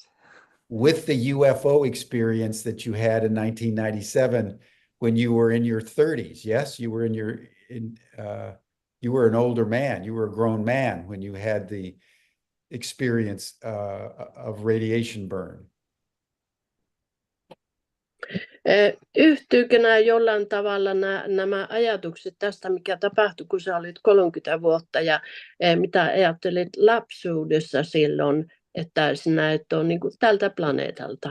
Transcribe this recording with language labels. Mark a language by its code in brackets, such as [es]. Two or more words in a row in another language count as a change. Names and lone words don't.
[en] With the UFO experience that you had in 1997 when you were in your 30s. Yes, you were you were an older man. You were a grown man when you had the experience of radiation burn. [fi] Yhtyykö nämä jollain tavalla nämä ajatukset tästä, mikä tapahtui, kun sä olit 30 vuotta, ja mitä ajattelit lapsuudessa silloin, että sinä et ole niin kuin tältä planeetalta?